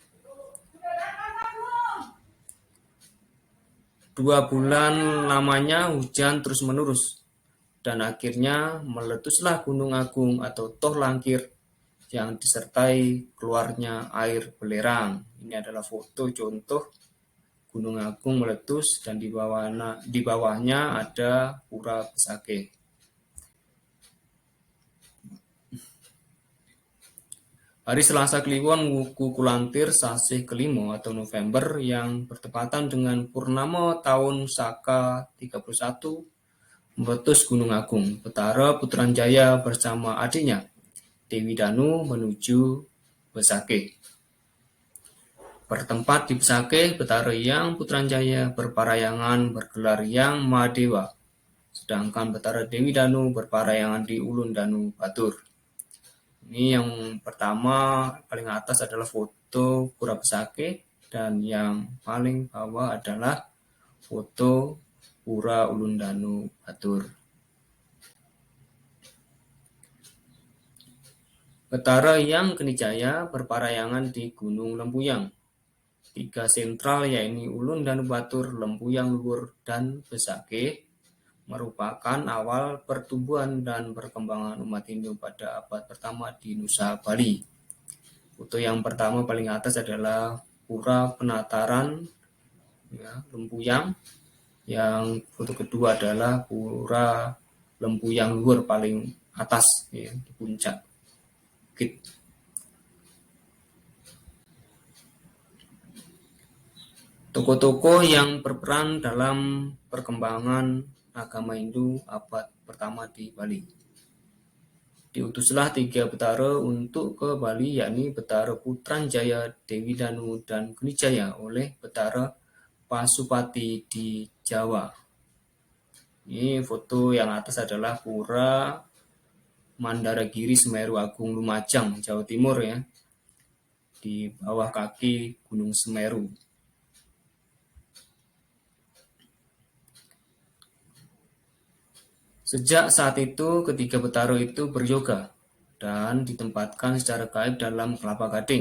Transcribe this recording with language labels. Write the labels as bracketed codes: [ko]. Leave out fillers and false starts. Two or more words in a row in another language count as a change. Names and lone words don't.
[id] 2 bulan lamanya hujan terus-menerus dan akhirnya meletuslah Gunung Agung atau Toh Langkir yang disertai keluarnya air belerang. Ini adalah foto contoh Gunung Agung meletus dan di bawahnya ada Pura Besakeh. Hari Selasa Kliwon Wuku Kulantir Sasih Kelimo atau November yang bertepatan dengan Purnama tahun Saka 31 meletus Gunung Agung. Betara Putranjaya bersama adiknya Dewi Danu menuju Besakeh. Bertempat di Besakeh, Betara Hyang Putranjaya berparayangan bergelar Hyang Mahadewa, sedangkan Betara Dewi Danu berparayangan di Ulun Danu Batur. Ini yang pertama paling atas adalah foto Pura Besakeh dan yang paling bawah adalah foto Pura Ulun Danu Batur. Betara Hyang Kenijaya berparayangan di Gunung Lempuyang. 3 sentral yaitu Ulun Danu Batur, Lempuyang Luhur, dan Besakeh merupakan awal pertumbuhan dan perkembangan umat Hindu pada abad pertama di Nusa Bali. Foto yang pertama paling atas adalah Pura Penataran Lempuyang. Yang foto kedua adalah Pura Lempuyang Luhur paling atas di puncak bukit. Tokoh-tokoh yang berperan dalam perkembangan agama Hindu abad pertama di Bali. diutuslah 3 Betara untuk ke Bali, yakni Betara Putranjaya, Dewi Danu, dan Gunijaya oleh Betara Pasupati di Jawa. Ini foto yang atas adalah Pura Mandaragiri Semeru Agung Lumajang, Jawa Timur ya, di bawah kaki Gunung Semeru. Sejak saat itu, ketiga Betara itu beryoga dan ditempatkan secara gaib dalam kelapa gading.